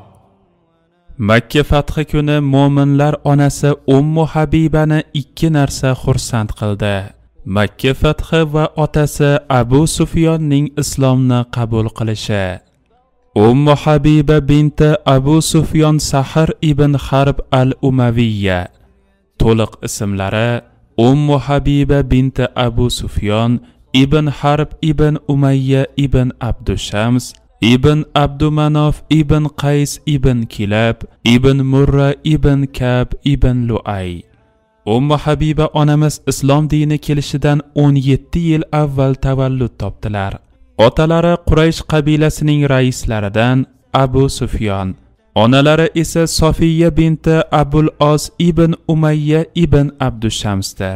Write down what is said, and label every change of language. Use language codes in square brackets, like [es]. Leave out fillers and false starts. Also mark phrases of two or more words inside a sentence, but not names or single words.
[uz] Makka fathi kuni mo'minlar onasi Ummu Habibani 2 narsa xursand qildi. Makka fathi va otasi Abu Sufyonning islomni qabul qilishi. Ummu Habiba binti Abu Sufyon Sahr ibn Harb al-Umaviyya. To'liq ismlari Ummu Habiba binti Abu Sufyon ibn Harb ibn Umayya ibn Abdushams ibn Abdumanof ibn Qays ibn Kilab ibn Murra ibn Kab ibn Lu'ay. Ummu Habiba onamiz islom dini kelishidan 17 yil avval tavallud topdilar. Otalari Quraysh qabilasining raislaridan Abu Sufyon, onalari esa Sofiyya binti Abul Os ibn Umayya ibn Abdushamsdir.